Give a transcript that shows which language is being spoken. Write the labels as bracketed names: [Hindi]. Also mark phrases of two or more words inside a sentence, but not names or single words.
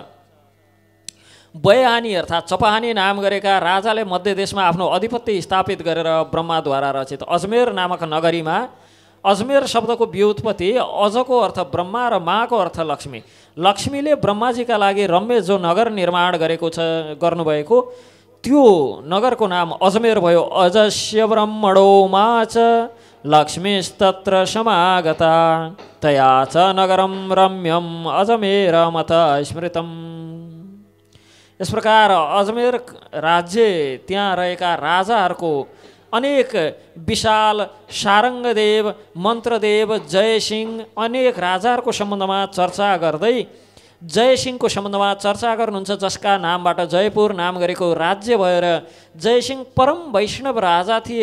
[Nepali] बयहानी अर्थात् चपहानी नाम गरेका राजाले मध्य देशमा आफ्नो अधिपत्य स्थापित गरेर ब्रह्माद्वारा रचित अजमेर नामक नगरीमा, अजमेर शब्दको व्युत्पत्ति अजको अर्थ ब्रह्मा र माको अर्थ लक्ष्मी, लक्ष्मीले ब्रह्माजीका लागि रम्य जो नगर निर्माण गर्नुभएको त्यो नगरको नाम अजमेर भयो। [Sanskrit] अजस्य ब्रह्मणो मा च लक्ष्मीस्तत्र समागता तया च नगरम रम्यम अजमेरमत स्मृतम। [Nepali] यस प्रकार अजमेर राज्य त्यहाँ रहेका राजाहरूको अनेक विशाल सारङ्गदेव, मन्त्रदेव, जयसिंह अनेक राजाहरूको सम्बन्धमा चर्चा गर्दै जयसिंहको सम्बन्धमा चर्चा गर्नुहुन्छ, जसका नामबाट जयपुर नाम गरेको राज्य भएर जयसिंह परम वैष्णव राजा थिए।